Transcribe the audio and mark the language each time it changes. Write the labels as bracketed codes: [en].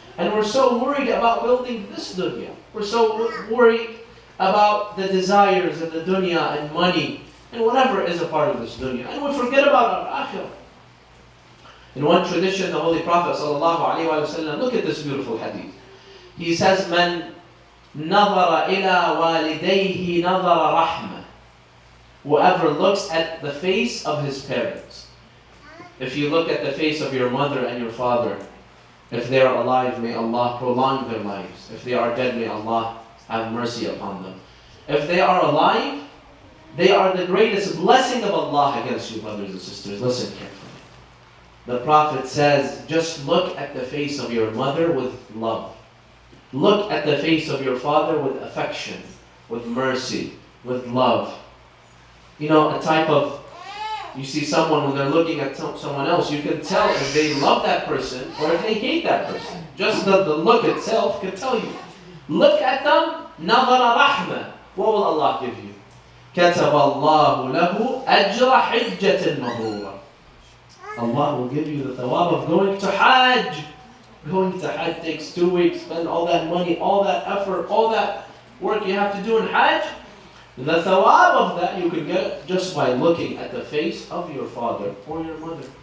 [en] And we're so worried about building this dunya. We're so worried about the desires of the dunya and money and whatever is a part of this dunya. And we forget about our akhirah. In one tradition, the Holy Prophet ﷺ, look at this beautiful hadith. He says, [ar] "Man نظر إلى والديه نظر رحمة." [en] Whoever looks at the face of his parents. If you look at the face of your mother and your father, if they are alive, may Allah prolong their lives. If they are dead, may Allah have mercy upon them. If they are alive, they are the greatest blessing of Allah against you, brothers and sisters. Listen carefully. The Prophet says, just look at the face of your mother with love. Look at the face of your father with affection, with mercy, with love. You know, a type of, you see someone when they're looking at someone else, you can tell if they love that person or if they hate that person. Just the look itself can tell you. Look at them, [ar] نظر رحمة. [en] What will Allah give you? [ar] كتب الله له أجر حجة مبرورة. [en] Allah will give you the thawab of going to Hajj. Going to Hajj takes 2 weeks, spend all that money, all that effort, all that work you have to do in Hajj. The thawab of that you can get just by looking at the face of your father or your mother.